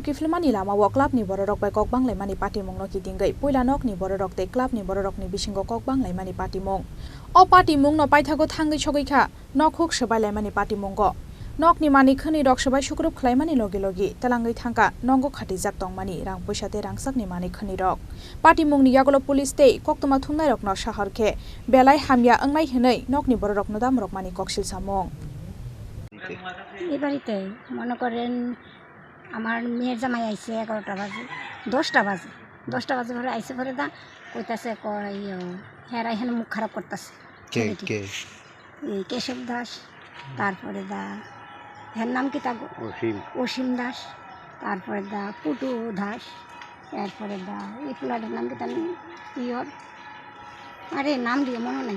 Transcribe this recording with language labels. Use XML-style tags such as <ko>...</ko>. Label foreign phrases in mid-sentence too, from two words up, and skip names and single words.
<trp>kiflmani lama wo club ni bororok bai kokbang laimani pati mungno kitingai puila nok ni bororok te club ni bororok ni bisingo kokbang laimani pati mung o pati mungno paithago thangai chogaikha nok huk sabai laimani pati mungo nok ni mani khani rok sabai sukrup khlaimani logi logi talangai thangka nongo khatijak tongmani rang puisate rangsak ni mani khani rok pati mungni yagolo police te koktoma thungnai rok no shahar khe belai hamya angnai hinai nok ni bororok no dam rok mani koksil samung</trp> <bn>এবারেতে মনে করেন আমার মেয়ের জামাই আইছে 11টা বাজে 10টা বাজে পরে আইছে পরে দা কইতাছে কই হেরা এখানে মুখ খারাপ করতেছে কে এই কেশব দাস তারপরে দা এর নাম কি তা অসীম দাস তারপরে দা পুটু দাস এরপরে দা এই ফুলাটার নাম কি তা ইয়র আরে নাম দিয়ে মনে নাই</bn>